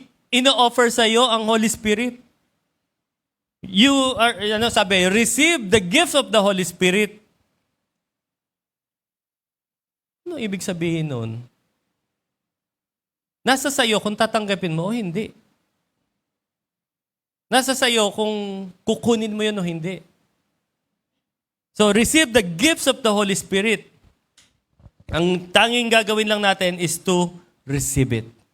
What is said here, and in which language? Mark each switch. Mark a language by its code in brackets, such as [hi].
[tl] Ino-offer sa iyo ang Holy Spirit. [en] You are, receive the gift of the Holy Spirit. [tl] Ano ibig sabihin nun? Nasa sa iyo kung tatanggapin mo o hindi. Nasa sa iyo kung kukunin mo yun o hindi. [en] So, receive the gifts of the Holy Spirit. [tl] Ang tanging gagawin lang natin [en] is to receive it.